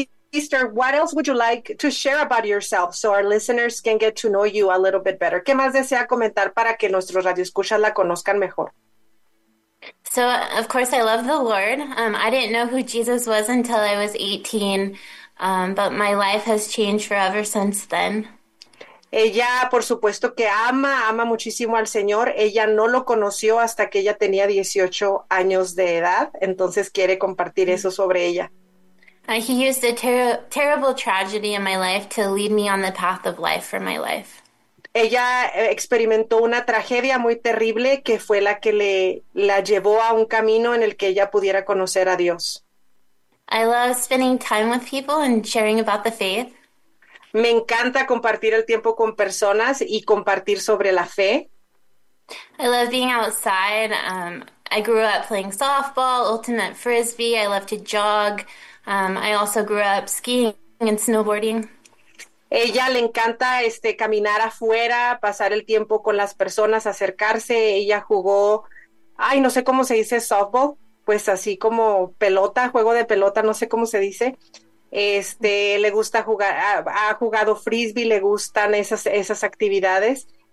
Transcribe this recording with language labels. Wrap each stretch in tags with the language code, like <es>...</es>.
<en>Sister, what else would you like to share about yourself so our listeners can get to know you a little bit better?</en> <es>¿Qué más desea comentar para que nuestros radioescuchas la conozcan mejor?</es> <en>So, of course, I love the Lord. I didn't know who Jesus was until I was 18, but my life has changed forever since then.</en> <es>Ella, por supuesto, que ama muchísimo al Señor. Ella no lo conoció hasta que ella tenía 18 años de edad. Entonces, quiere compartir eso sobre ella.</es> <en>He used a terrible tragedy in my life to lead me on the path of life for my life.</en> <es>Ella experimentó una tragedia muy terrible que fue la que la llevó a un camino en el que ella pudiera conocer a Dios.</es> <en>I love spending time with people and sharing about the faith.</en> <es>Me encanta compartir el tiempo con personas y compartir sobre la fe.</es> <en>I love being outside. I grew up playing softball, ultimate frisbee. I love to jog. I also grew up skiing and snowboarding.</en> <es>Ella le encanta caminar afuera, pasar el tiempo con las personas, acercarse. Ella jugó, ay, no sé cómo se dice softball, pues así como pelota, juego de pelota, no sé cómo se dice. Le gusta jugar, ha jugado frisbee, le gustan esas actividades.</es>